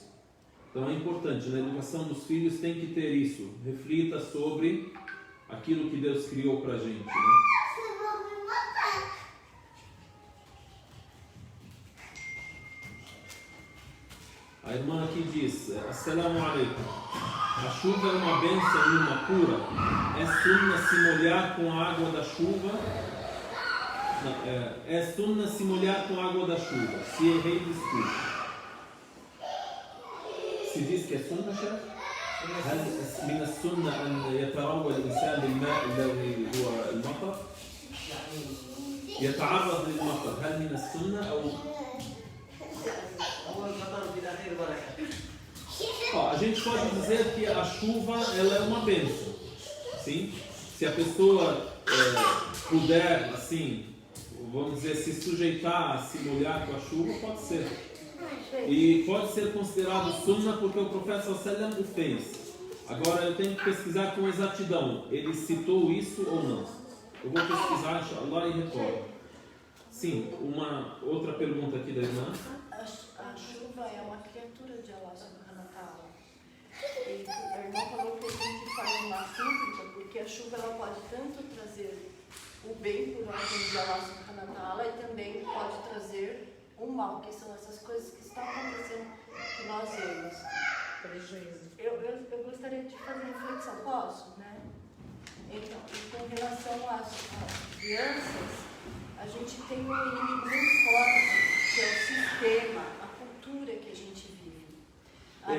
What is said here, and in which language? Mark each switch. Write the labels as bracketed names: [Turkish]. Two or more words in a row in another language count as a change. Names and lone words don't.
[Portuguese] Então é importante, na educação dos filhos tem que ter isso. Reflita sobre aquilo que Deus criou para a gente, né? A irmã aqui diz: [Arabic] السلام عليكم. [Portuguese] A chuva é uma bênção e uma cura. É sunna se molhar com a água da chuva. É sunna se molhar com a água da chuva. Se errei, desculpe. Se diz que é sunna, chefe? [Arabic] هل من السنة أن يتروى الإنسان بالماء الذي هو المطر؟ يتعرض للمطر، هل من السنة أو؟ [Portuguese] A gente pode dizer que a chuva ela é uma bênção, sim? Se a pessoa puder, assim, vamos dizer, se sujeitar a se molhar com a chuva, pode ser. E pode ser considerado sunna porque o profeta sallallahu o fez. Agora eu tenho que pesquisar com exatidão. Ele citou isso ou não? Eu vou pesquisar, inshallah, e retorno. Sim, uma outra pergunta aqui da irmã. A chuva é uma criatura de [Arabic] الله سبحانه وتعالى. [Portuguese] E a irmã falou que a gente faz uma súplica porque a chuva ela pode tanto trazer o bem por ordem de [Arabic] الله سبحانه وتعالى [Portuguese] e também pode trazer o mal, que são essas coisas que estão acontecendo que nós vemos. Eu gostaria de fazer reflexão, posso, né? Então, com relação às crianças, a gente tem um inimigo muito forte, que é o sistema, a cultura que a gente vive.